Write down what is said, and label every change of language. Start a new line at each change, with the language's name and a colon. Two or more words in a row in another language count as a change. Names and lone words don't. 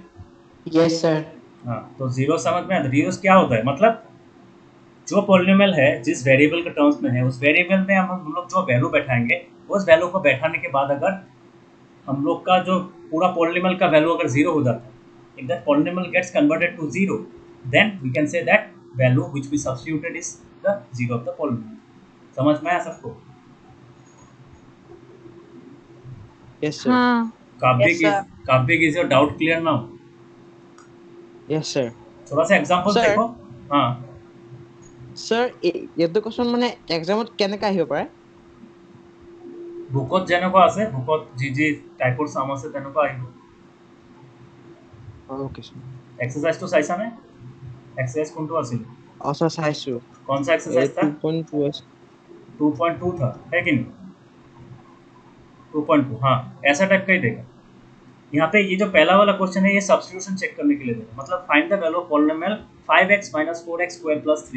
English: Yes, sir.
Hindi: हाँ, तो जीरो समझ में आता है. जीरोस क्या होता है, मतलब जो पॉलिनोमियल है जिस वेरिएबल के टर्म्स में है, उस वेरिएबल में हम लोग जो वैल्यू बैठाएंगे, उस वैल्यू को बैठाने के बाद अगर हम लोग का जो पूरा पॉलिनोमियल का वैल्यू अगर 0 हो जाता है,
English: if that polynomial gets converted to 0, then we can say that value which we substituted is the 0 of the polynomial.
Hindi: समझ में आया सबको?
English: Yes, sir.
Hindi: हाँ.
English: Kabbik, is your doubt clear now? Yes, sir.
Hindi: थोड़ा सा एग्जांपल
English: Sir.
Hindi: देखो. हाँ.
English: Sir,
Assamese: এইটো question মানে examত কেনেকা আহিব পাৰে? বুকত যেনেকুৱা আছে, বুকত যি টাইপৰ সাম আছে তেনেকুৱা আহিব.
English: Okay, sir.
Assamese: এক্সাৰসাইজটো চাইছানে? এক্সাৰসাইজ কোনটো আছিল? अच्छा চাইছো.
Hindi: कौन सा एक्सरसाइज था? 2.2 है. 2.2 था, है कि नहीं? 2.2, हाँ, ऐसा टाइप का ही देगा. यहाँ पे ये जो पहला वाला क्वेश्चन है, ये
English: substitution check
Hindi: करने के लिए देगा.
English: मतलब find the value of polynomial 5x - 4x square plus 3.